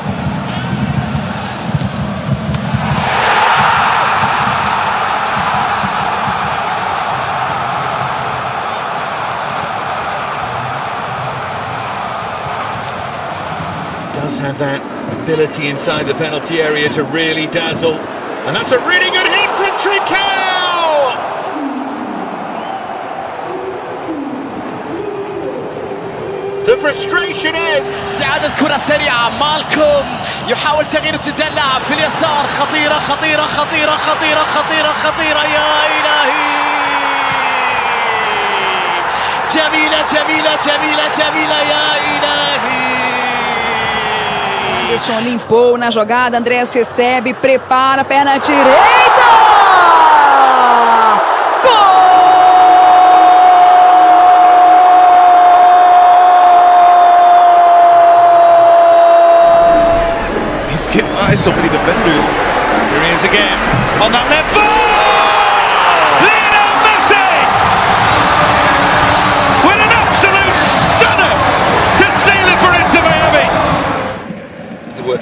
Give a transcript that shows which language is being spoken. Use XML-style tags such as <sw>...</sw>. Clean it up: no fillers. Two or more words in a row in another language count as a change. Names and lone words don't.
<en>Does have that ability inside the penalty area to really dazzle, and that's a really good hit from Trincao. The frustration is</en> <ar>استعادة كرة سريعة مالكوم يحاول تغيير اتجاه اللاعب في اليسار خطيرة يا إلهي جميلة يا إلهي</ar> <pt>Anderson limpou na jogada, Andrés recebe, prepara, perna direita!</pt> <en>He's getting by so many defenders. Here he is again on that left foot. Lionel Messi with an absolute stunner to seal it for Inter Miami.</en>